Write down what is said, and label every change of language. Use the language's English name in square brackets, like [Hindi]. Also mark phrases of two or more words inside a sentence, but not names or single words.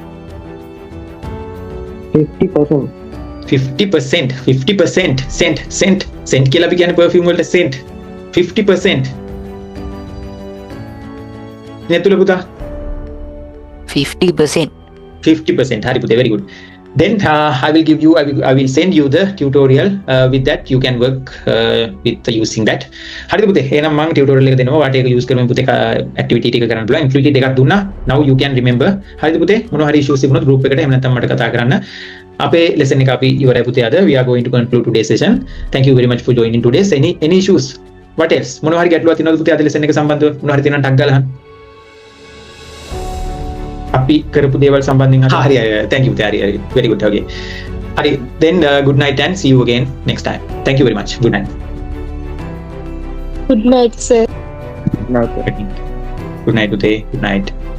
[Sinhala] 50%. Cent කියලා අපි කියන්නේ perfume වලට scent. 50%. නෙතුල පුතා 50%. 50%. හරි පුතේ [English] very good. Then I will send you the tutorial. With that you can work with using that. [Sinhala] හරිද පුතේ? එහෙනම් මම tutorial එක දෙනවා. වාට ඒක use කරමින් පුතේ activity ටික කරන්න පුළුවන්. activity ටිකක් දුන්නා. [English] Now you can remember. [Sinhala] හරිද පුතේ? මොනවා හරි issues තිබුණොත් group එකට එහෙම නැත්නම් මට කතා කරන්න. අපේ lesson එක අපි ඉවරයි පුතේ අද. [English] We are going to conclude today's session. Thank you very much for joining today's. Any issues? What else? [Sinhala] මොනවා හරි ගැටලුවක් තියෙනවද පුතේ අද lesson එක සම්බන්ධව? මොනවා හරි තියෙනවා නම් ටක් ගාලා අහන්න. අපි කරපු දේවල් සම්බන්ධයෙන් හරි [English] thank you [Sinhala] හරි [English] very good okay [Sinhala] හරි [English] then good night and see you again next time. Thank you very much. Good night. Good night, sir. Night. Good night today. Good night.